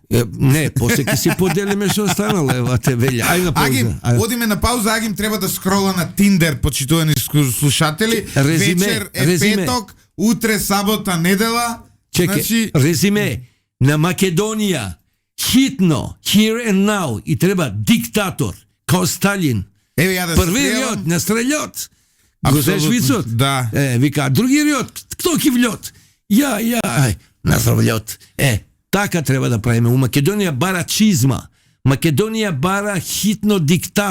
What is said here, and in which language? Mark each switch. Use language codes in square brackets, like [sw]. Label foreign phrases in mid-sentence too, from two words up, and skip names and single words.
[mk] Не, после ќе си поделиме што останало, ева те велја. Ај на пауза. Агим, одиме на пауза, Агим треба да скрола на Тиндер, почитувани слушатели. Вечер е петок, утре сабота, недела. Чекай, резиме. На Македонија, хитно, [en] here and now, [mk] и треба диктатор, као Сталин. Еве ја да првиот на стрелјот. Го знаеш вицот? Да. Вика, другиот, кто ки влјот? Ја, на стрелјот. Така треба да правиме. У Македонија бара чизма. Македонија бара хитно диктатор.